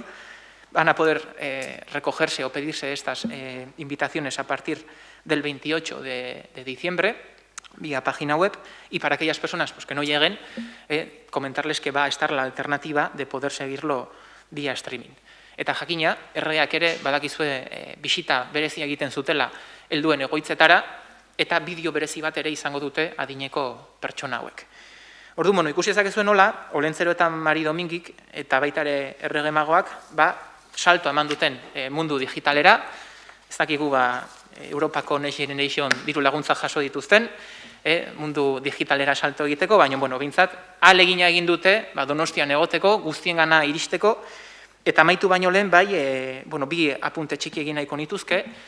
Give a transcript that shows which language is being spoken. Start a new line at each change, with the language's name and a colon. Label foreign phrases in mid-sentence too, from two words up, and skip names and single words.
Spanish: Van a poder recogerse o pedirse estas invitaciones a partir del 28 de diciembre, vía página web, y para aquellas personas que no lleguen, comentarles que va a estar la alternativa de poder seguirlo vía streaming.
Basque: Eta jakina, erregeak ere badakizue bisita berezia egiten zutela helduen egoitzetara, eta bideo berezi bat ere izango dute adineko pertsona hauek. Orduan, ikusi ezakezuen nola, Olencero eta Maridomingik eta baita ere errege magoak, salto eman duten mundu digitalera, ez dakigu Europako Next Generation diru laguntza jaso dituzten, mundu digitalera salto egiteko, baina, bintzat, ahalegina egin dute, Donostian egoteko, guztiengana iristeko, eta amaitu baino lehen, bi apunte txiki egin nahiko nituzke,